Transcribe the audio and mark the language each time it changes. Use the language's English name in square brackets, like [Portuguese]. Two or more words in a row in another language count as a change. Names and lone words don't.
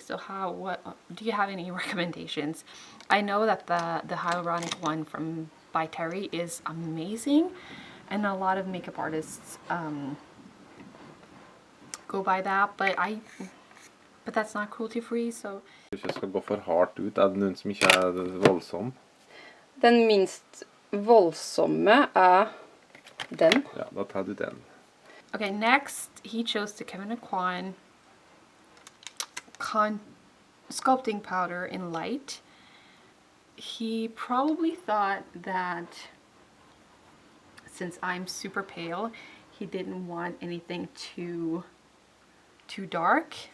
[English] So what do you have any recommendations? I know that the hyaluronic one by Terry is amazing, and a lot of makeup artists go by that, but that's not cruelty free, so. [Norwegian] Ikke skal gå for hardt ut. Er det noen som ikke er voldsom? Den minst voldsomme er den. Ja, da tar du den. [English] Okay, next he chose the Aucoin sculpting powder in light. He probably thought that since I'm super pale, he didn't want anything too dark.